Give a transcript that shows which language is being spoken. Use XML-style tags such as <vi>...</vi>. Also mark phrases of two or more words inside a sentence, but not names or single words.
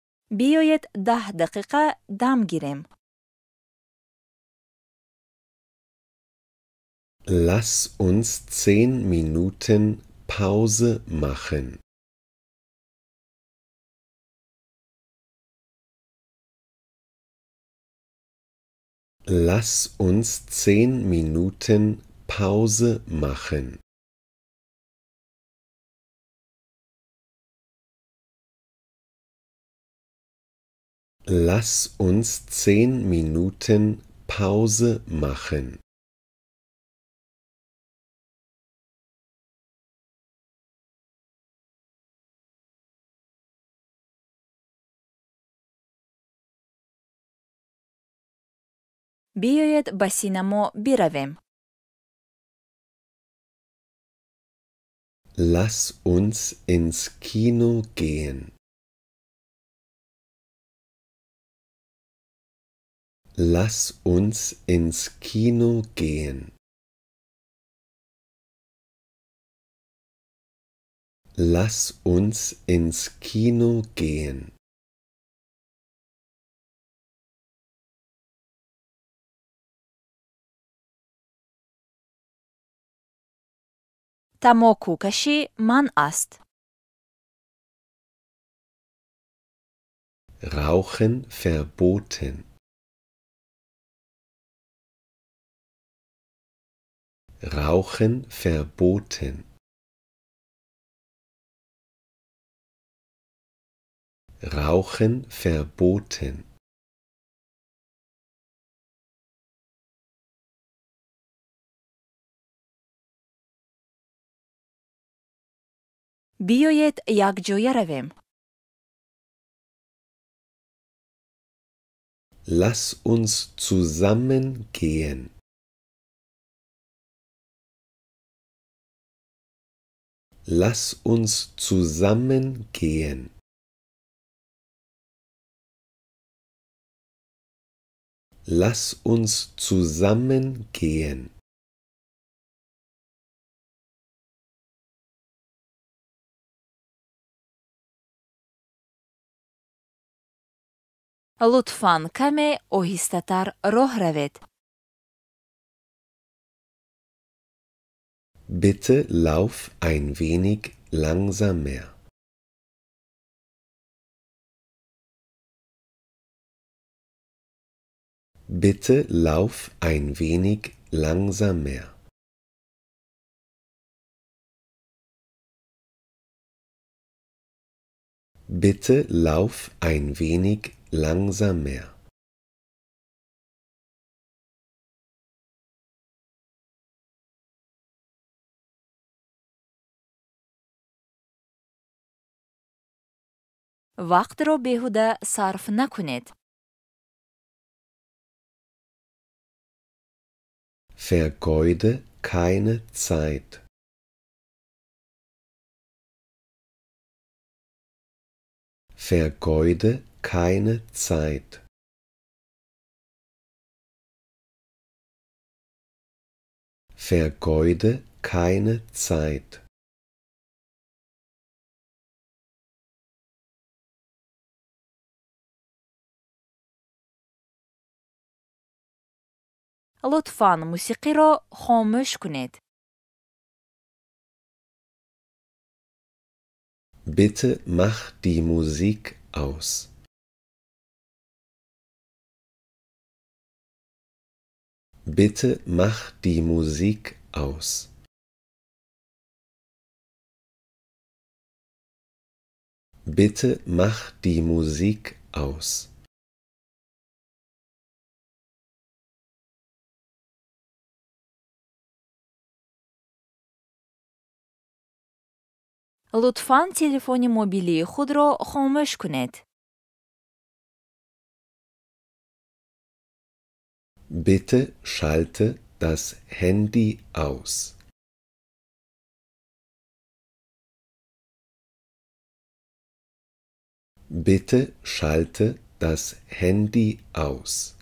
<fa>بیایید 10 دقیقه دم گیریم.</fa> <de>Lass uns 10 Minuten Pause machen. Lass uns 10 Minuten Pause machen. Lass uns 10 Minuten Pause machen.</de> <fa>بیایید به سینما برویم.</fa> <de>Lass uns ins Kino gehen. Lass uns ins Kino gehen. Lass uns ins Kino gehen.</de> <tg>тамоку кашӣ манъ аст.</tg> <de>Rauchen verboten. Rauchen verboten. Rauchen verboten.</de> <fa>بیایید یکجایی رویم.</fa> <de>Lass uns zusammen gehen. Lass uns zusammen gehen. Lass uns zusammen gehen.</de> <fa>لطفاً کمی آهسته‌تر راه روید.</fa> <de>Bitte lauf ein wenig langsamer. Bitte lauf ein wenig langsamer. Bitte lauf ein wenig langsamer.</de> <fa>وقت را بیهوده صرف نکنید.</fa> <de>Vergeude keine Zeit. Vergeude keine Zeit. Vergeude keine Zeit.</de> <fa>لطفاً موسیقی را خاموش کنید.</fa> <de>Bitte mach die Musik aus. Bitte mach die Musik aus. Bitte mach die Musik aus.</de> <fa>لطفاً تلفن موبیلی خود را خاموش کنید.</fa> <de>Bitte schalte das Handy aus. Bitte schalte das Handy aus.</de>